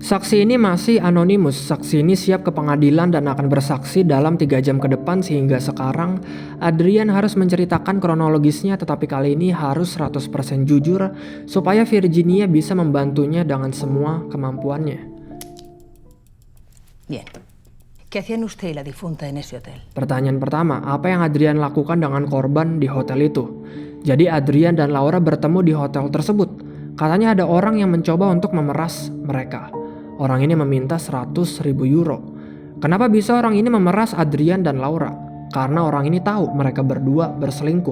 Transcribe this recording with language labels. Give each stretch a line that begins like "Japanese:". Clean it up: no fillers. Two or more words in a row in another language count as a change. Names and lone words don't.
Indonesian: Saksi ini masih anonimus. Saksi ini siap ke pengadilan dan akan bersaksi dalam 3 jam ke depan, sehingga sekarang Adrian harus menceritakan kronologisnya, tetapi kali ini harus 100% jujur supaya Virginia bisa membantunya dengan semua kemampuannya.
Spanish: Bien. ¿Qué hacían usted y la difunta en ese hotel?
Indonesian: Pertanyaan pertama, apa yang Adrian lakukan dengan korban di hotel itu? Jadi Adrian dan Laura bertemu di hotel tersebut. Katanya ada orang yang mencoba untuk memeras mereka. Orang ini meminta 100.000 euro. Kenapa bisa orang ini memeras Adrian dan Laura? Karena orang ini tahu mereka berdua berselingkuh.